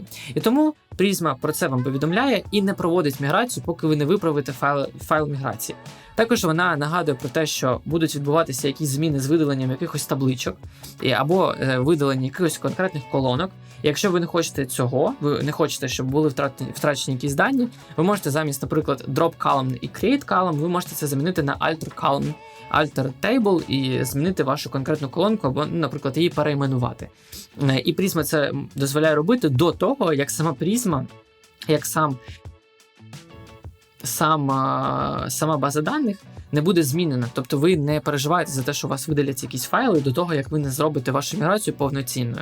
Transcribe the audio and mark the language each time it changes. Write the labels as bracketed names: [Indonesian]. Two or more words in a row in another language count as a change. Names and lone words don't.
[Ukrainian] І тому Prisma про це вам повідомляє і не проводить міграцію, поки ви не виправите файл міграції. Також вона нагадує про те, що будуть відбуватися якісь зміни з видаленням якихось табличок або видалення якихось конкретних колонок. І якщо ви не хочете цього, ви не хочете, щоб були втрачені якісь дані, ви можете замість, наприклад, [English] drop column і create column, [Ukrainian] ви можете це замінити на [English] alter column, alter table [Ukrainian] і змінити вашу конкретну колонку або, наприклад, її перейменувати. І Prisma це дозволяє робити до того, як сама Prisma, як сама база даних не буде змінена. Тобто ви не переживаєте за те, що у вас видаляться якісь файли до того, як ви не зробите вашу міграцію повноцінною.